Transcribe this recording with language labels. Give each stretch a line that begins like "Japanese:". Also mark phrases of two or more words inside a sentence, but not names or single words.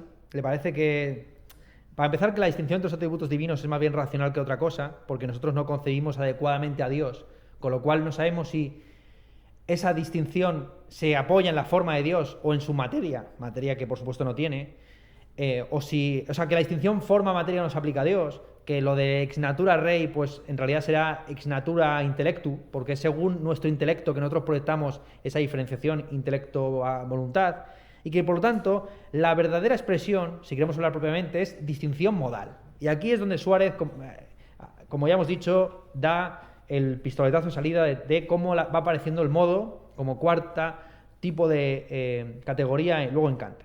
Spanish: Le parece que, para empezar, que la distinción entre los atributos divinos es más bien racional que otra cosa, porque nosotros no concebimos adecuadamente a Dios, con lo cual no sabemos si esa distinción se apoya en la forma de Dios o en su materia que por supuesto no tiene, o sea, que la distinción forma-materia no se aplica a Dios, que lo de
Latin: ex natura rei,
Spanish: pues en realidad será
Latin: ex natura intellectu,
Spanish: porque es según nuestro intelecto que nosotros proyectamos esa diferenciación intelecto a voluntad, y que por lo tanto la verdadera expresión, si queremos hablar propiamente, es distinción modal. Y aquí es donde Suárez, como ya hemos dicho, da el pistoletazo de salida de cómo va apareciendo el modo como cuarta tipo de categoría luego en Kant.